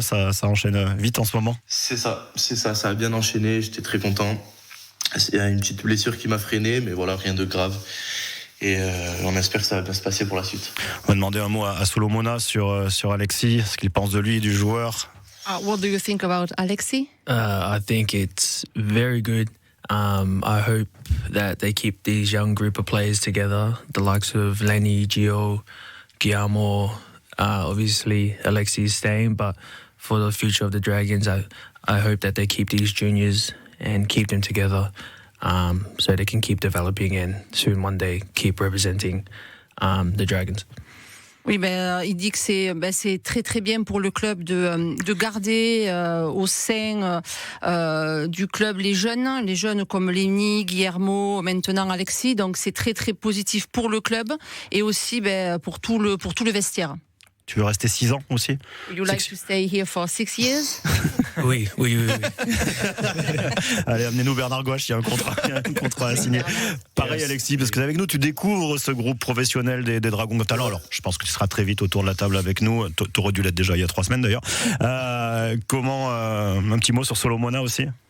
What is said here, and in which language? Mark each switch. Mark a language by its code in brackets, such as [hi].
[fr] Ça enchaîne vite en ce moment. C'est ça, ça a bien enchaîné. J'étais très content. Il y a une petite blessure qui m'a freiné, mais voilà, rien de grave. Et on espère que ça va bien se passer pour la suite. On va demander un mot à Solomona sur Alexis, ce qu'il pense de lui et du joueur. [en] What do you think about Alexis? I think it's very good. I hope that they keep these young group of players together, the likes of Lenny, Gio, Guillermo. Obviously, Alexis is staying, but for the future of the Dragons, I hope that they keep these juniors and keep them together so they can keep developing and soon one day keep representing the Dragons. [fr] Oui, il dit que c'est très très bien pour le club de garder au sein du club les jeunes comme Lenny, Guillermo, maintenant Alexis. Donc c'est très très positif pour le club et aussi pour tout le vestiaire. Tu veux rester 6 ans aussi? [en] Would you like to stay here for 6 years? [fr] Oui. Allez, amenez-nous Bernard Gouache, il y a un contrat à signer. Pareil Alexis, parce que avec nous, tu découvres ce groupe professionnel des Dragons de Talent. Alors, je pense que tu seras très vite autour de la table avec nous. Tu aurais dû l'être déjà il y a 3 semaines d'ailleurs. Un petit mot sur Solomona aussi?